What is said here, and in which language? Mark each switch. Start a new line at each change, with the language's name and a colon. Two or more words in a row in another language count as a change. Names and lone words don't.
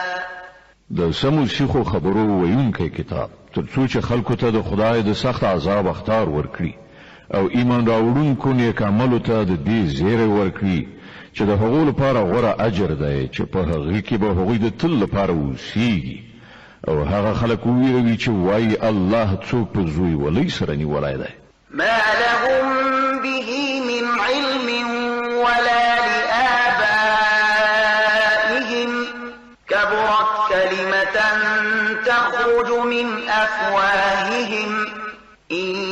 Pashto: د سمو سیخو خبرو ویونکی کتاب تر څو چې خلکو ته د خدای د سخت عذاب اخطار ورکړي او ایمان راوړونکو نیک عملو ته د دې زیری ورکړي چې د هغو لپاره غوره اجر دی چې په هغې کې به هغوی د تل لپاره اوسیږي او هغه خلک وویروي چې وایي الله څوک په زوی ولۍ سره نیولی دی.
Arabic: ما لهم به من علم ولا لآبائهم كبرت كلمة تخرج من أفواههم إن